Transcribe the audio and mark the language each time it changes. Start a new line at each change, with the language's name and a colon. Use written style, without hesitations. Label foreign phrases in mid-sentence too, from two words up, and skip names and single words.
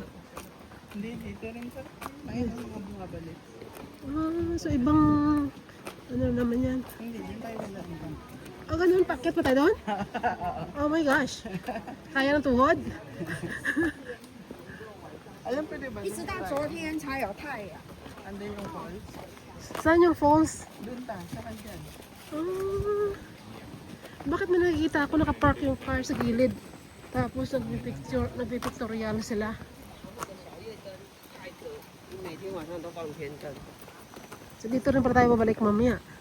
Filipino: Hindi, dito rin sa ayun ang mga bumabalik. So ibang naman yan. Hindi, dito tayo dadaan. Ganun, paket pa tayo doon?
English: Oh my gosh.
Filipino: Kaya ng tuhod? Alam pwede ba?
Chinese: 一直到昨天才有太阳。
Filipino: Anday yung falls. Saan yung falls? Doon ta, sa kanyan. Bakit may nakikita ako nakapark yung car sa gilid? Tapos nagpipictorial sila. So dito rin para tayo babalik mamaya.